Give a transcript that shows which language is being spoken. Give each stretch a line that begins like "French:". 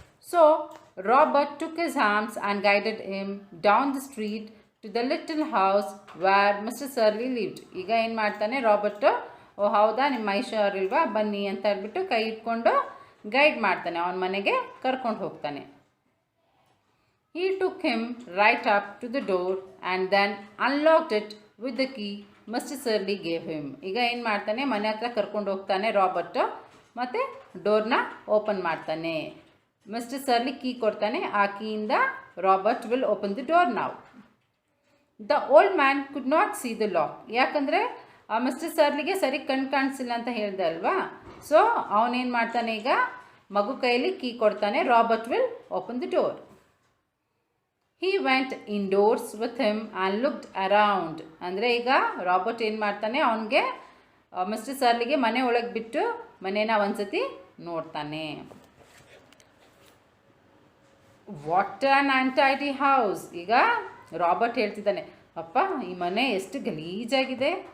English: So Robert took his arms and guided him down the street to the little house where mister Surly lived.
Kannada: ಈಗ ಏನು ಮಾಡ್ತಾನೆ Robert, ಓ ಹೌದಾ, ನಿಮ್ಮ ಮೈ ಹುಷಾರಿಲ್ವಾ, ಬನ್ನಿ ಅಂತ ಹೇಳ್ಬಿಟ್ಟು ಕೈ ಇಟ್ಕೊಂಡು ಗೈಡ್ ಮಾಡ್ತಾನೆ, ಅವನ ಮನೆಗೆ ಕರ್ಕೊಂಡು ಹೋಗ್ತಾನೆ.
English: He took him right up to the door and then unlocked it with the key Mr. Surly gave him.
Kannada: ಈಗ ಏನು ಮಾಡ್ತಾನೆ, ಮನೆ ಹತ್ರ ಕರ್ಕೊಂಡು ಹೋಗ್ತಾನೆ ರಾಬರ್ಟ್, ಮತ್ತು ಡೋರ್ನ ಓಪನ್ ಮಾಡ್ತಾನೆ. ಮಿಸ್ಟರ್ ಸರ್ಲಿ ಕೀ ಕೊಡ್ತಾನೆ, ಆ ಕೀಯಿಂದ
English: Robert will open the door
Kannada: ನಾವು.
English: The old man could not see the lock.
Kannada: ಯಾಕಂದರೆ ಮಿಸ್ಟರ್ ಸರ್ಲಿಗೆ ಸರಿ ಕಣ್ಣು ಕಾಣಿಸಿಲ್ಲ ಅಂತ ಹೇಳ್ದೆ ಅಲ್ವಾ. ಸೊ ಅವನೇನು ಮಾಡ್ತಾನೆ, ಈಗ ಮಗು ಕೈಯಲ್ಲಿ ಕೀ ಕೊಡ್ತಾನೆ,
English: Robert will open the door. He went indoors with him and looked around.
Kannada: ಅಂದರೆ ಈಗ ರಾಬರ್ಟ್ ಏನು ಮಾಡ್ತಾನೆ, ಅವನಿಗೆ ಮಿಸ್ಟರ್ ಸರ್ಲಿಗೆ ಮನೆ ಒಳಗೆ ಬಿಟ್ಟು ಮನೇನ ಒಂದ್ಸತಿ ನೋಡ್ತಾನೆ.
English: What an untidy house.
Kannada: ಈಗ ರಾಬರ್ಟ್ ಹೇಳ್ತಿದ್ದಾನೆ, ಅಪ್ಪ ಈ ಮನೆ ಎಷ್ಟು ಗಲೀಜಾಗಿದೆ.